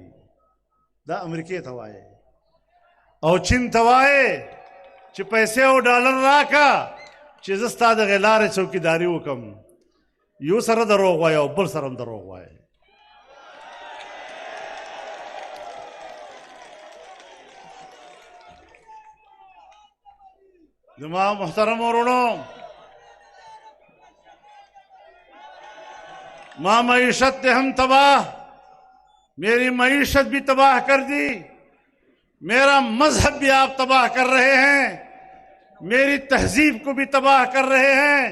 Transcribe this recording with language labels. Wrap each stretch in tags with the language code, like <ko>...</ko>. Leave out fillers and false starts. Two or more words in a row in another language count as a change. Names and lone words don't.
<ps>دا امریکې ته وایې او چین ته وایې چې پیسې او ډالر راکه چې زه ستا د هغې لارې چوکیداري وکړم. یو سره دروغ وایه او بل سره هم دروغ وایه. زما محترم ورونو،</ps> <ur>ماں معیشت نے ہم تباہ، میری معیشت بھی تباہ کر دی، میرا مذہب بھی آپ تباہ کر رہے ہیں، میری تہذیب کو بھی تباہ کر رہے ہیں.</ur>